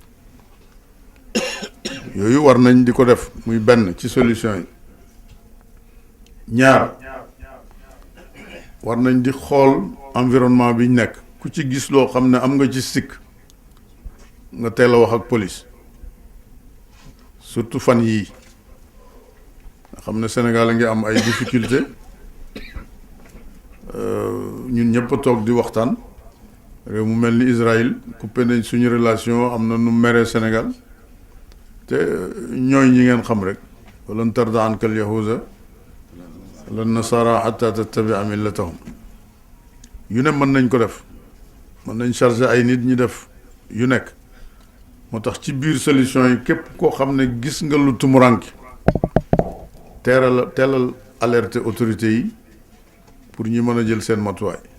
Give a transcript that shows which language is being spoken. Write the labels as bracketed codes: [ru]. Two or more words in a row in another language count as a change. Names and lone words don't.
[wo] yooyu war nañ di ko def muy benn ci solution yi ñaar war nañ di xool environnement bi ñu nekk ku ci gis loo xam ne am nga ci sikk nga teel a wax ak [fr] police surtout [wo] fan yii nga xam ne Sénégal a ngi am ay difficulté ñun ñëpp a toog di waxtaan réew mu mel ni Israël coupé nañ suñu relation am na nu meree Sénégal te ñooy ñi ngeen xam rek [ar] ولن ترضى عنك اليهود ولا النصارى حتى تتبع ملتهم [wo] yu ne mën nañ ko def mën nañ chargé ay nit ñi def yu nekk moo tax ci biir solution yi képp koo xam ne gis nga lu tumuranki teelal [fr] alerter autorités [wo] yi pour ñi mën a jël seen matuwaay